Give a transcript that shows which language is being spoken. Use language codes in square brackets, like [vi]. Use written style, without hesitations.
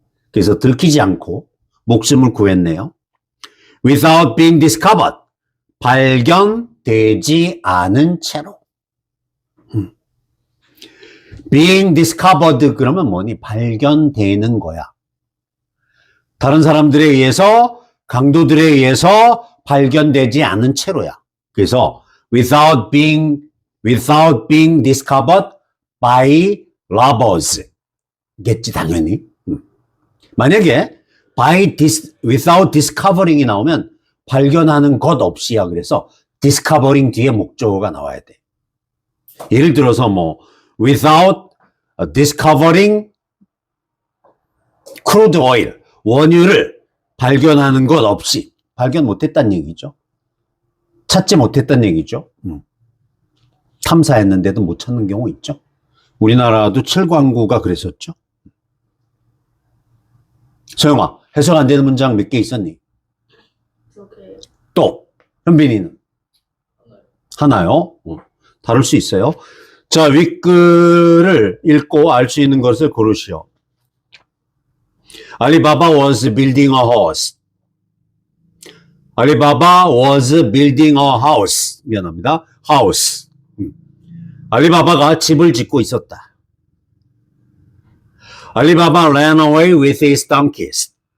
[ko] 그래서 들키지 않고 목숨을 구했네요. [en] Without being discovered, [ko] 발견되지 않은 채로. [en] Being discovered [ko] 그러면 뭐니? 발견되는 거야. 다른 사람들에 의해서, 강도들에 의해서 발견되지 않은 채로야. [en] 그래서 without being discovered by robbers [ko] 겠지 당연히. 만약에 [en] without discovering [ko] 이 나오면 발견하는 것 없이야. 그래서 discovering 뒤에 목적어가 나와야 돼. 예를 들어서 뭐 [en] without discovering crude oil, [ko] 원유를 발견하는 것 없이, 발견 못했다는 얘기죠. 찾지 못했다는 얘기죠. 탐사했는데도 못 찾는 경우 있죠. 우리나라도 칠광구가 그랬었죠. 소영아, 해석 안 되는 문장 몇 개 있었니? 저게 또 현빈이는? 하나요? 다룰 수 있어요. 자, 윗글을 읽고 알 수 있는 것을 고르시오. [en] 알리바바 was building a house. 알리바바 was building a house. [ko] 미안합니다. house. 알리바바가 집을 짓고 있었다. [en] 알리바바 ran away with his donkeys.